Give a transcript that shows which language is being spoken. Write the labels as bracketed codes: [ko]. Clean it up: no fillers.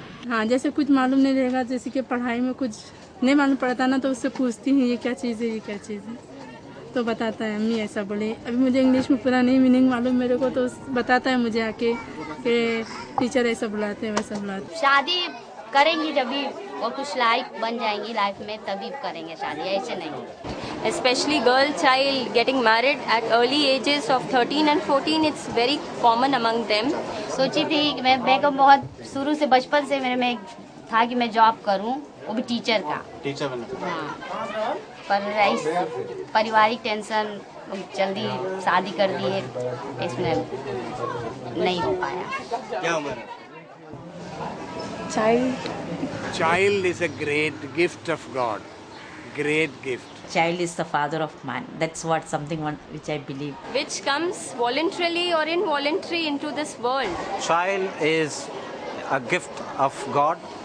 [hi] हाँ, जैसे कुछ मालूम नहीं रहेगा, जैसे कि पढ़ाई में कुछ नहीं मालूम पड़ता ना, तो उससे पूछती हूँ ये क्या चीज़ है, ये क्या चीज़ है, तो बताता है अम्मी ऐसा बोले। अभी मुझे इंग्लिश में पूरा नहीं मीनिंग मालूम मेरे को, तो बताता है मुझे आके कि टीचर ऐसा बुलाते हैं वैसा बुलाते हैं। शादी करेंगी जब भी और कुछ लाइफ बन जाएंगी लाइफ में तभी करेंगे शादी, ऐसे नहीं। [en] Especially girl child getting married at early ages of 13 and 14, it's very common among them. [hi] सोची थी कि मैं को बहुत शुरू से बचपन से मेरे में था कि मैं जॉब करूं, वो भी टीचर का। टीचर बनना। हाँ, पर पारिवारिक टेंशन जल्दी शादी कर दी है, इसमें नहीं हो पाया। क्या उम्र है? [en] Child is a great gift of God. Great gift. Child is the father of man. That's what something which I believe. Which comes voluntarily or involuntarily into this world. Child is a gift of God.